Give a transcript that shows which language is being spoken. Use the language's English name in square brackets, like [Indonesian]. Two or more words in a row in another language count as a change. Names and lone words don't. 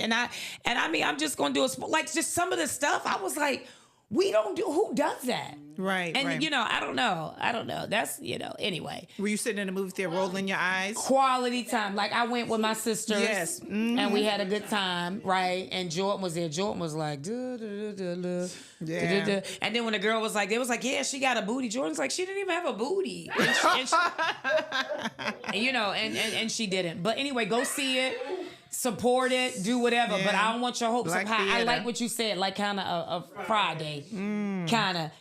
[English] And I mean, I'm just gonna do like just some of the stuff. I was like, we don't do. Who does that? Right. And right. you know, I don't know. That's anyway. Were you sitting in the movie theater rolling your eyes? Quality time. Like I went with my sisters. Yes. And we had a good time, right? And Jordan was there. Jordan was like, duh, duh, duh, duh, duh, Yeah. duh, duh. And then when the girl was like, they was like, yeah, she got a booty. Jordan's like, she didn't even have a booty. And you know, and she didn't. But anyway, go see it. Support it, do whatever, Yeah. but I don't want your hopes Black up high. I theater. like what you said, like kind of a Friday, kind of.